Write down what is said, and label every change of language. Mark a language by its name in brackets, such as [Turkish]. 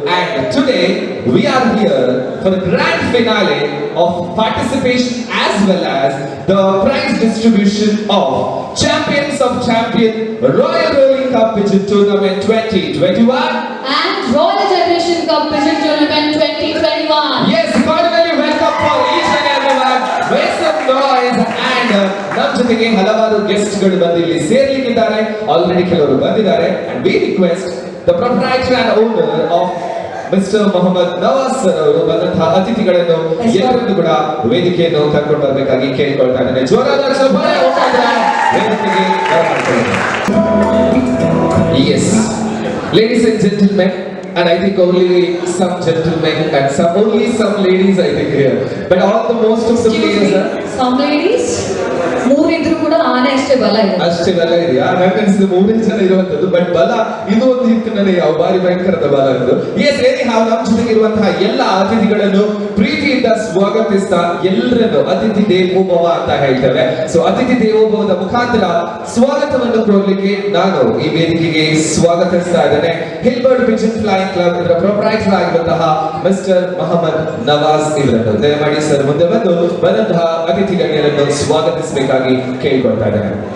[English] And today we are here for grand finale of participation as well as the prize distribution of champions of champion Royal Rolling Cup Pigeon Tournament 2021 and Royal Generation Cup Pigeon Tournament 2021. Yes, finally welcome for each and everyone. Make some noise. [Kannada] And ನಮ್ಮ ಜೊತೆಗೆ ಹಲವಾರು guest ಗಳು ಬಂದು ಇಲ್ಲಿ ಸೇರ್ಲಿಕ್ಕಿದ್ದಾರೆ. Already ಕೆಲವರು ಬಂದಿದ್ದಾರೆ. [English] And we request the proprietor and owner of [Kannada] mister Mohammed Nawaz sir ಅವರು ಬಂದಂತಹ ಅತಿಥಿಗಳನ್ನು ಎಲ್ಲರನ್ನು ಕೂಡ ವೇದಿಕೆಯನ್ನು ಕರ್ಕೊಂಡು ಬರಬೇಕಾಗಿ ಕೇಳಿಕೊಳ್ತಾ ಇದ್ದೇನೆ. ಜೋರಾದ ಚಪ್ಪಾಳೆ ವೇದಿಕೆಗೆ ಬರಮಾಡ್ತಾರೆ. [English] Yes, ladies and gentlemen, and I think only some gentlemen and only some ladies I think here, but all the most of the players are some ladies. [Kannada] ಮೂರಿದ್ರು ಕೂಡ ಆನೆ ಅಷ್ಟೇ ಬಲ ಇದೆ. ಅಷ್ಟೇ ಬಲ ಇದೆಯಾ? ನನಗನ್ಸಿದ್ದು 3 ಜನ ಇರುವಂತದ್ದು, ಬಟ್ ಬಲ ಇದು ಒಂದು ಇತ್ತು ನನಗೆ, ಯಾವ ಬಾರಿ ಭಯಂಕರದ ಬಲ ಇದು. ಎಸ್, ನಮ್ಮ ಜೊತೆಗೆ ಇರುವಂತಹ ಎಲ್ಲ ಅತಿಥಿಗಳನ್ನು ಪ್ರೀತಿಯಿಂದ ಪ್ರೀತಿಯಿಂದ ಸ್ವಾಗತಿಸ್ತಾ ಎಲ್ಲರನ್ನು ಅತಿಥಿ ದೇವೋಭವ ಅಂತ ಹೇಳ್ತೇವೆ. ಸೊ ಅತಿಥಿ ದೇವೋಭವದ ಮುಖಾಂತರ ಸ್ವಾಗತವನ್ನು ಕೋರ್ಲಿಕ್ಕೆ ನಾನು ಈ ವೇದಿಕೆಗೆ ಸ್ವಾಗತಿಸ್ತಾ ಇದ್ದೇನೆ ಹಿಲ್ಬರ್ಟ್ ಪಿಜನ್ ಫ್ಲೈಯಿಂಗ್ ಕ್ಲಬ್ ಇದರ ಪ್ರೊಪ್ರೈಟರ್ ಆಗಿರುವಂತಹ ಮಿಸ್ಟರ್ ಮೊಹಮ್ಮದ್ ನವಾಜ್ ಇವರನ್ನು ದಯಮಾಡಿ ಸರ್ ಮುಂದೆ ಬಂದು ಬಂದಂತಹ ಅತಿಥಿ ಗಣ್ಯರನ್ನು ಸ್ವಾಗತಿಸಬೇಕಾಗಿ ಕೇಳಿಕೊಳ್ತಾ ಇದ್ದೇನೆ.